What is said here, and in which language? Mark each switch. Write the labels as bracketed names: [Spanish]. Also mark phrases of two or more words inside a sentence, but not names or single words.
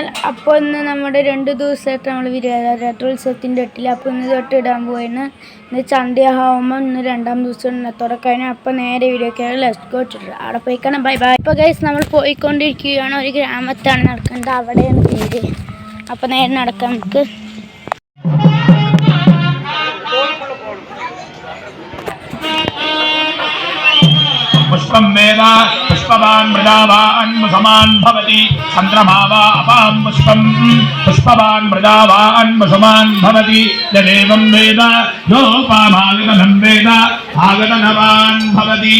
[Malayalam] അപ്പോൾ ഇന്ന് നമ്മുടെ 2 ദിവസമായിട്ട് നമ്മൾ രഥോത്സവത്തിൻ്റെ എട്ടിൽ അപ്പോൾ ഇന്ന് തൊട്ട് ഇടാൻ പോയിന്. ഇന്ന് ചണ്ഡിയാഹോമം ഇന്ന് 2ാം ദിവസം ഇന്നത്തോടെ കഴിഞ്ഞാൽ അപ്പോൾ നേരെ വീഡിയോക്കാണ് [English] let's go to [Malayalam] അവിടെ പോയിക്കണം. [English] bye bye. [Malayalam] അപ്പോൾ ഗൈസ് നമ്മൾ പോയിക്കൊണ്ടിരിക്കുകയാണ്. ഒരു ഗ്രാമത്താണ് നടക്കുന്നത്, അവിടെയാണ് പേര്. അപ്പോൾ നേരെ നടക്കാം നമുക്ക്. [Sanskrit] पुष्पं वेद पुष्पवान् मृदावान् मुसमान् भवति चन्द्रमा वा अपां पुष्पं पुष्पवान् मृदावान् मुसमान् भवति यदेवं वेद योपामागतनं वेद आगतनवान् भवति.